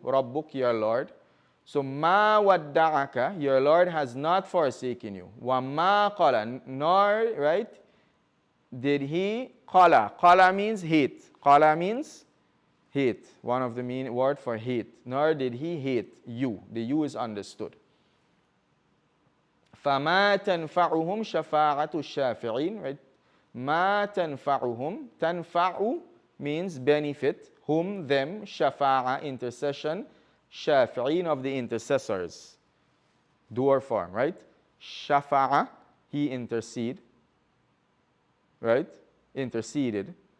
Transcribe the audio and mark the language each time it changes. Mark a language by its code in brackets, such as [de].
[en] Rabbuk, your Lord. So, ma wadda'aka, your Lord has not forsaken you. [ar] Wa ma qala, [en] nor, right, did he qala. Qala means hate. Qala means hate. One of the mean word for hate. Nor did he hate you. The you is understood. [ar] فَمَا تَنْفَعُهُمْ شَفَاعَةُ الشَّافِعِينَ, right? مَا تَنْفَعُهُمْ, تَنْفَعُ [en] means benefit, whom, them, shafa'a, intercession, shafi'in, of the intercessors. Dual form, right? Shafa'a, he intercede, right? Interceded.